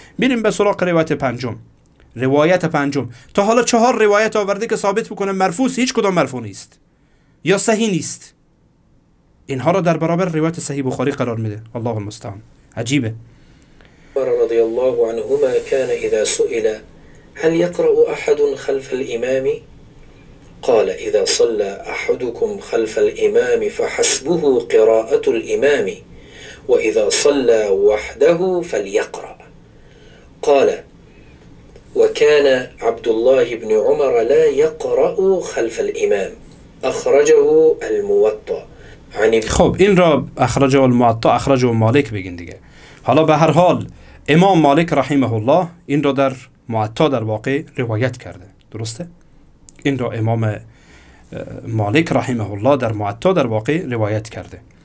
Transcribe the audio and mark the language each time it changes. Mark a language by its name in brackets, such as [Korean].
[Persian] میریم به سراغ روایت پنجم. تا حالا 4 روایت آورده که ثابت بکنه مرفوع، هیچ کدام مرفوع نیست یا صحیح نیست. اینها رو در برابر روایت صحیح بخاری قرار میده. [Arabic] الله المستعان، [Persian] عجیبه. [Arabic] رضی الله عنهما كان اذا سئل هل يقرأ احد خلف الامام قال إذا صلى أحدكم خلف الإمام فحسبه قراءة الإمام وإذا صلى وحده فليقرأ. قال وكان عبد الله بن عمر لا يقرأ خلف الإمام أخرجه الموطأ. [Persian] خب این را [Arabic] اخرجه مالک [Persian] بگین دیگه. حالا به هر حال امام مالک رحمه الله این را در موطأ در واقع روایت کرده. درسته؟ این را امام مالک رحمه الله در موطأ در واقع روایت کرده.